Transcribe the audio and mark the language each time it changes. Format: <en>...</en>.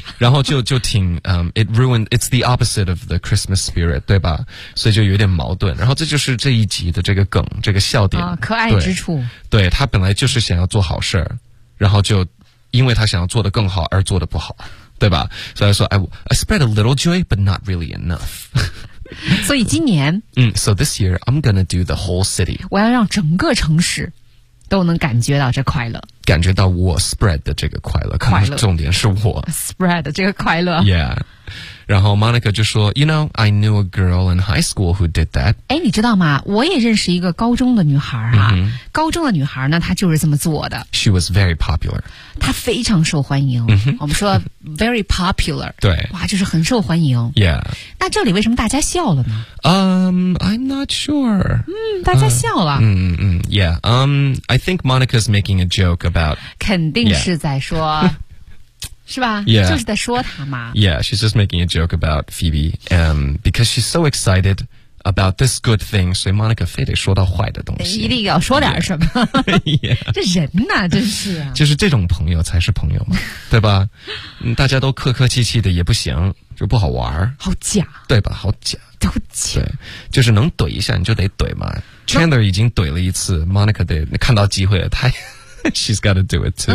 <zh>然后就挺</zh> <en>it ruined it's the opposite of the Christmas spirit，</en> <zh>对吧？所以就有点矛盾，然后这就是这一集的这个梗，这个笑点，可爱之处，对他本来就是想要做好事，然后就因为他想要做得更好而做得不好。对吧？所以说</zh> <en>I spread a little joy, but not really enough.</en> <zh>所以今年，</zh> <en>So this year, I'm gonna do the whole city.</en> <zh>我要让整个城市都能感觉到这快乐。感觉到我 spread 的这个快乐。快乐。重点是我。 spread 的这个快乐。</zh> <en>Yeah.</en> <zh>然后 Monica 就说</zh> <en>You know, I knew a girl in high school who did that.</en> <zh>哎，你知道吗？我也认识一个高中的女孩哈。 Mm-hmm. 高中的女孩呢，她就是这么做的。</zh> <en>She was very popular.</en> <zh>她非常受欢迎。Mm-hmm. 我们说</zh> <en>very popular.</en> <zh>对。哇，就是很受欢迎。</zh> <en>Yeah.</en> <zh>那这里为什么大家笑了呢？</zh> <en>I'm not sure.</en> <zh>大家笑了。</zh> <en>Yeah. I think Monica's making a joke about...</en> <zh>肯定是在说...</zh> <en>Yeah.</en> <zh>是吧</zh> <en>yeah.</en> <zh>就是在说他嘛</zh> <en>Yeah, she's just making a joke about Phoebe because she's so excited about this good thing</en> <zh>所以 Monica 非得说到坏的东西一定要说点什么</zh> <en>yeah.</en> <zh>这人啊真是啊就是这种朋友才是朋友嘛对吧大家都客客气气的也不行就不好玩好假对吧好假都假对就是能怼一下你就得怼嘛 Chandler 已经怼了一次 Monica 得看到机会了他</zh> <en>She's got to do it too.</en>